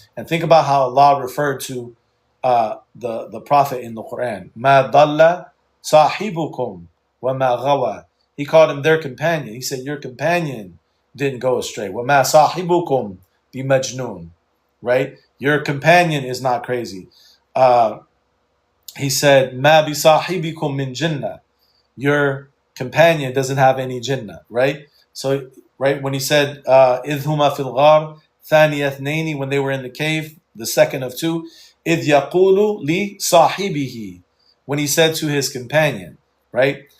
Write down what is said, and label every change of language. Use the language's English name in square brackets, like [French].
[English] And think about how Allah referred to the Prophet in the Quran. [Arabic] مَا ضَلَّ صَاحِبُكُمْ وَمَا غَوَى. [English] He called him their companion. He said, your companion didn't go astray. [Arabic] وَمَا صَاحِبُكُمْ بِمَجْنُونَ. Right? [English] Your companion is not crazy. He said, [Arabic] مَا بِصَاحِبِكُمْ مِنْ جِنَّةٍ. [English] Your companion doesn't have any jinnah, right? So, right, when he said, [Arabic] إِذْ هُمَا فِي الْغَارِ ثَانِيَ اثْنَيْنِ, [English] when they were in the cave, the second of two, [Arabic] إِذْ يَقُولُ لِصَاحِبِهِ, [English] when he said to his companion, right?